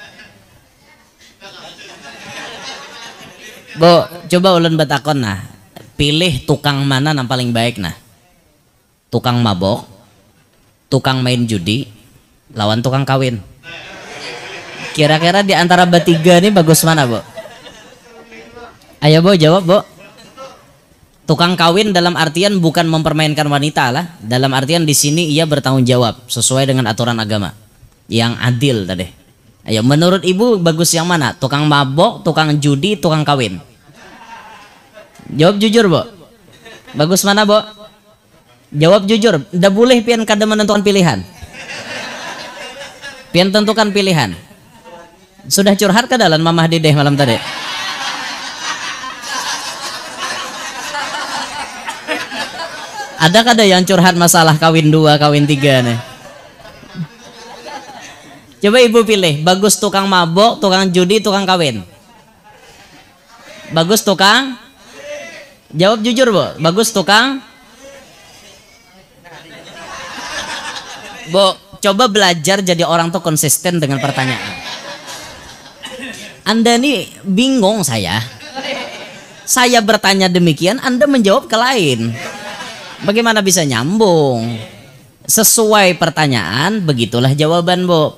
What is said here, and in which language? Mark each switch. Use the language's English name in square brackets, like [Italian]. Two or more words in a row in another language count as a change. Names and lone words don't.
[Banjar] Bo coba ulun batakon nah pilih tukang mana nang paling baik nah. Tukang mabok, tukang main judi, lawan tukang kawin. [Indonesian] Kira-kira di antara bertiga ini bagus mana, Bo? Ayo, Bo, jawab, Bo. Tukang kawin dalam artian bukan mempermainkan wanita lah. Dalam artian di sini ia bertanggung jawab sesuai dengan aturan agama yang adil tadi. Ayo, menurut ibu bagus yang mana? Tukang mabok, tukang judi, tukang kawin? Jawab jujur, Bu. Bagus mana, Bu? Jawab jujur. [Banjar] Ndak boleh pian kada menentukan pilihan. Pian tentukan pilihan. [Indonesian] Sudah curhat ke dalam Mamah Dedeh malam tadi? Ada kada yang curhat masalah kawin 2, kawin 3 nih? Coba ibu pilih, bagus tukang mabok, tukang judi, tukang kawin? Bagus tukang? Jawab jujur, Bu. Bagus tukang? Bu, coba belajar jadi orang tuh konsisten dengan pertanyaan. Anda nih bingung saya. Saya bertanya demikian, Anda menjawab ke lain. Bagaimana bisa nyambung? Sesuai pertanyaan, begitulah jawaban, Bu.